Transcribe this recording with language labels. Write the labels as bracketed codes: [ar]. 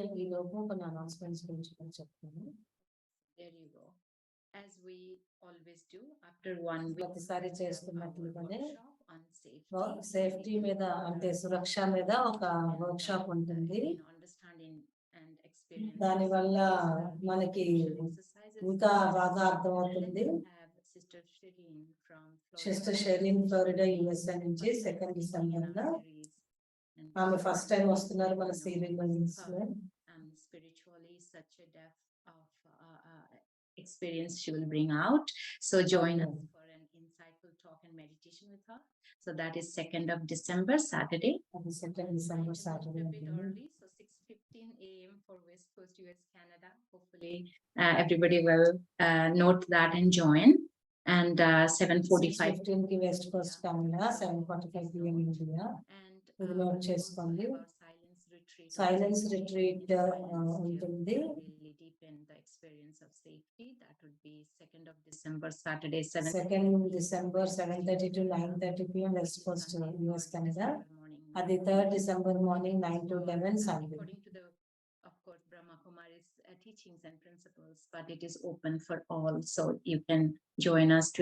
[te] ఈ లోపు కొన్ని అనౌన్స్మెంట్స్ గురించి కూడా చెప్తాను. [en] there you go. As we always do after 1 week, [te] ప్రతిసారి చేస్తున్నట్లుగానే [en] workshop on safety. [te] సేఫ్టీ మీద అంటే సురక్ష మీద ఒక వర్క్ షాప్ ఉంటుంది. [en] Understanding and experience. [te] దానివల్ల మనకి ఇంకా బాగా అర్థమవుతుంది. [en] Sister Shireen from [te] sister Shereen Florida USA నుంచి 2nd డిసెంబర్ లో ఆమె ఫస్ట్ టైం వస్తున్నారు మన సిరీస్ లో. [en] Spiritually such a depth of experience she will bring out. So join us for an insightful talk and meditation with her. So that is 2nd of December, Saturday. [te] అది 2nd December Saturday [en] A bit [te] ఉంటుంది. [en] early, so 6:15 a.m. for West Coast US Canada. Hopefully everybody will note that and join. And 7:45 [te] 6:15 కి west Coast Canada, 7:45 PM India. [en] and [te] ఇది note చేసుకోండి. [en] silence retreat. [te] Silence retreat ఉంటుంది. [en] Really deepen the experience of safety. That would be 2nd of December, Saturday, 7. [te] 2nd December 7:30 to 9:30 PM west Coast US Canada. అది 3rd December morning 9 to 11 Sunday. [en] According to the, of course, Brahma Kumari's teachings and principles, but it is open for all, so you can join us to